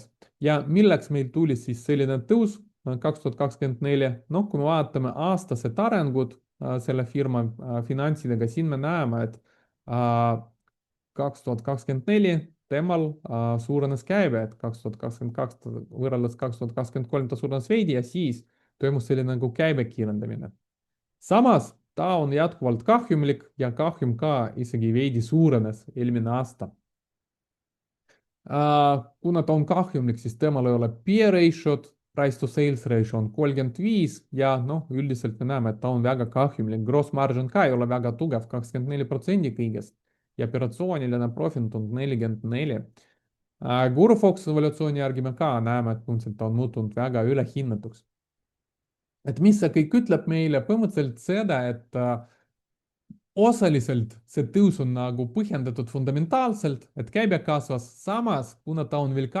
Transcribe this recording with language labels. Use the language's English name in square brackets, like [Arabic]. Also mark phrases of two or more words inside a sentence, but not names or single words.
[Estonian] ja milleks meil tuli siis selline tõus 2024, noh, kui me vaatame aastased arengud selle firma finantsidega, siin me näeme, et 2024 temal suurenes käive, et 2022 võrreldes 2023 ta suurenes veidi ja siis toimus selline nagu käibe kiirendamine. samas ta on jätkuvalt kahjumlik ja kahjum ka isegi veidi suurenes eelmine aasta. kuna ta on kahjumlik, siis temal ei ole [English] peer ratio'd, price to sales ratio [Estonian] on 35 ja noh, üldiselt me näeme, et ta on väga kahjumlik, [English] gross margin [Estonian] ka ei ole väga tugev, 24% kõigest. ja operatsiooniline profilt on 44. Guru Fox evolutsiooni järgi me ka näeme, et põhimõtteliselt ta on muutunud väga ülehinnatuks. Et mis see kõik ütleb meile? Põhimõtteliselt seda, et osaliselt see tõus on nagu põhjendatud fundamentaalselt, et käibe kasvas, samas kuna ta on veel